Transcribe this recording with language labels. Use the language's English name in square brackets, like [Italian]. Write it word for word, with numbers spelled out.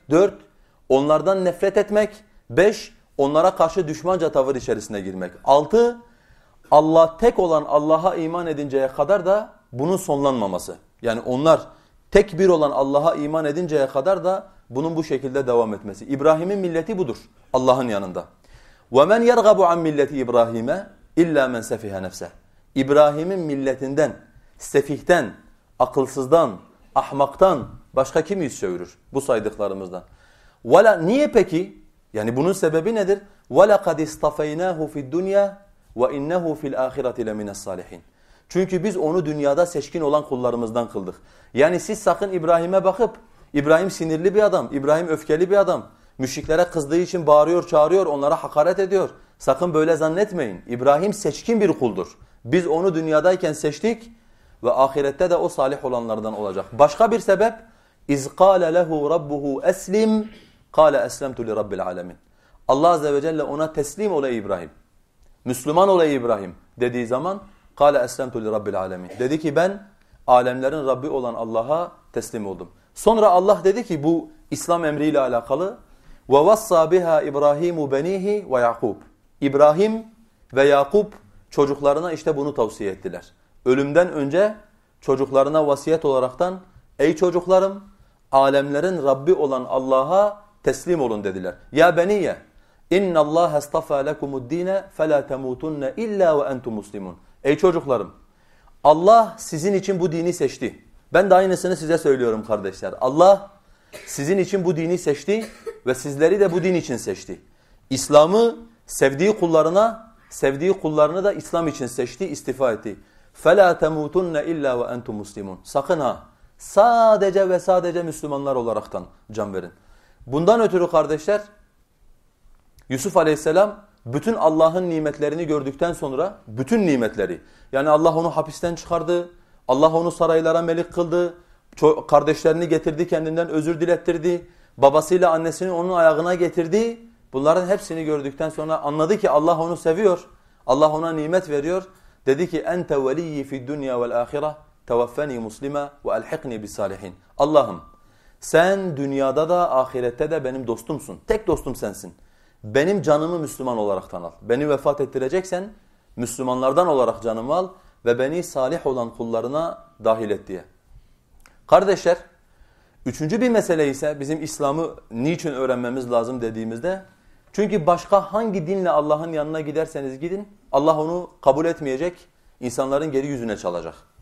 [Turkish] Dört, onlardan nefret etmek. Beş, onlara karşı düşmanca tavır içerisine girmek. Altı, Allah tek olan Allah'a iman edinceye kadar da bunun sonlanmaması. Yani onlar tek bir olan Allah'a iman edinceye kadar da bunun bu şekilde devam etmesi. İbrahim'in milleti budur Allah'ın yanında. [Arabic] وَمَنْ يَرْغَبُ عَنْ مِلَّةِ İbrahim'e اِلَّا مَنْ سَفِهَ نَفْسَهِ. [Turkish] İbrahim'in milletinden, sefihten, akılsızdan, ahmaktan başka kim yüz çevirir bu saydıklarımızdan? Vela, niye peki? Yani bunun sebebi nedir? [Arabic] وَلَقَدْ اِسْتَفَيْنَاهُ فِي الدُّنْيَا وَاِنَّهُ فِي الْآخِرَةِ لَمِنَ الصَّالِحِينَ. [Turkish] Çünkü biz onu dünyada seçkin olan kullarımızdan kıldık. Yani siz sakın İbrahim'e bakıp, İbrahim sinirli bir adam, İbrahim öfkeli bir adam, müşriklere kızdığı için bağırıyor, çağırıyor, onlara hakaret ediyor. Sakın böyle zannetmeyin. İbrahim seçkin bir kuldur. Biz onu dünyadayken seçtik ve ahirette de o salih olanlardan olacak. Başka bir sebep, [Arabic] اِذْ قَالَ لَهُ رَبُّهُ أَسْلِمْ قَالَ أَسْلَمْتُ لِرَبِّ الْعَالَمِينَ. [Turkish] Allah azze ve celle ona teslim olay İbrahim, Müslüman olay İbrahim dediği zaman [Arabic] قَالَ أَسْلَمْتُ لِرَبِّ الْعَالَمِينَ. [Turkish] Dedi ki ben alemlerin Rabbi olan Allah'a teslim oldum. Sonra Allah dedi ki bu İslam emriyle alakalı [Arabic] وَوَصَّى بِهَا إِبْرَاهِيمُ بَن۪يهِ وَيَعْقُوبُ. [Turkish] İbrahim ve Yakup çocuklarına işte bunu tavsiye ettiler. Ölümden önce çocuklarına vasiyet olaraktan ey çocuklarım alemlerin Rabbi olan Allah'a teslim olun dediler. [Arabic] Ya beniyye اِنَّ اللّٰهَ اسْتَفَى لَكُمُ الدِّينَ فَلَا تَمُوتُنَّ اِلَّا وَاَنْتُمْ مُسْلِمُونَ. [Turkish] Ey çocuklarım Allah sizin için bu dini seçti. Ben de aynısını size söylüyorum kardeşler. Allah sizin için bu dini seçti ve sizleri de bu din için seçti. İslam'ı sevdiği kullarına, sevdiği kullarını da İslam için seçti, istifa etti. [Arabic] فَلَا تَمُوتُنَّ اِلَّا وَاَنْتُمْ مُسْلِمُونَ. [Turkish] Sakın ha, sadece ve sadece Müslümanlar olaraktan can verin. Bundan ötürü kardeşler, Yusuf aleyhisselam bütün Allah'ın nimetlerini gördükten sonra, bütün nimetleri, yani Allah onu hapisten çıkardı, Allah onu saraylara melik kıldı, kardeşlerini getirdi, kendinden özür dilettirdi, babasıyla annesini onun ayağına getirdi. Bunların hepsini gördükten sonra anladı ki Allah onu seviyor, Allah ona nimet veriyor. Dedi ki [Arabic] اَنْتَ وَلِيِّ فِي الدُّنْيَا وَالْآخِرَةِ تَوَفَّنِي مُسْلِمًا وَأَلْحِقْنِي بِالصَّالِحِينَ. [Turkish] Allah'ım sen dünyada da ahirette de benim dostumsun. Tek dostum sensin. Benim canımı Müslüman olaraktan al. Beni vefat ettireceksen Müslümanlardan olarak canımı al ve beni salih olan kullarına dahil et diye. Kardeşler, üçüncü bir mesele ise bizim İslam'ı niçin öğrenmemiz lazım dediğimizde, çünkü başka hangi dinle Allah'ın yanına giderseniz gidin, Allah onu kabul etmeyecek, insanların geri yüzüne çalacak.